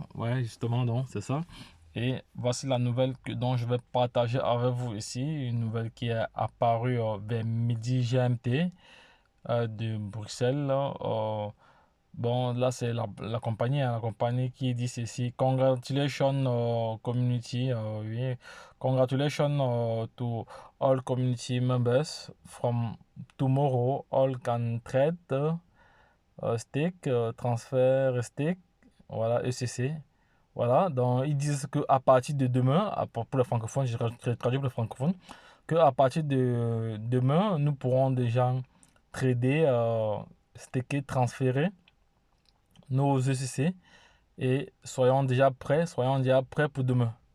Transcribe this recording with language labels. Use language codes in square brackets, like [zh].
[fr] Ouais, justement, donc c'est ça. Et voici la nouvelle dont je vais partager avec vous ici, une nouvelle qui est apparue vers midi GMT de Bruxelles. Bon, là, c'est la compagnie, hein, la compagnie qui dit ceci. [en] Congratulations community. Oui. Congratulations to all community members. From tomorrow, all can trade, stake, transfert, stake. [fr] Voilà, ECC. Voilà, donc ils disent qu'à partir de demain, pour les francophones, je traduis pour les francophones, qu'à partir de demain, nous pourrons déjà trader, staker, transférer nos ECC et soyons déjà prêts pour demain.